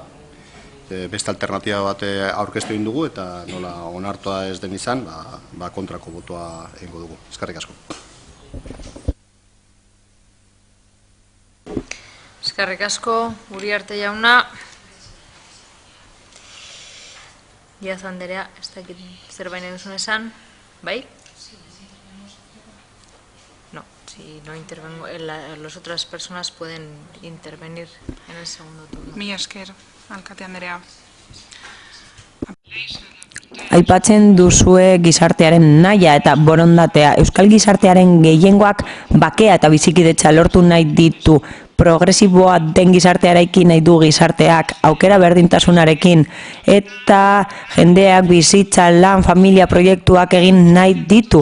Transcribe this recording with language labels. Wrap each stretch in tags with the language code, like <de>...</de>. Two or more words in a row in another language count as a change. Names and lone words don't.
<eu>Beste alternatiba bat aurkeztu egin dugu eta nola onartua ez den izan, kontrako botoa egingo dugu. Eskerrik asko. Eskerrik asko, Uriarte jauna. Diaz Anderea, ez dakit zerbait duzun esan, bai?</eu> <es>No, si no intervengo, las otras personas pueden intervenir en el segundo turno.</es> <eu>Mila esker. Alkate Andrea. Aipatzen duzue gizartearen nahia eta borondatea. Euskal gizartearen gehiengoak bakea eta bizikidetza lortu nahi ditu. Progresiboa den gizartearekin nahi du gizarteak, aukera berdintasunarekin, eta jendeak bizitza, lan, familia proiektuak egin nahi ditu.</eu>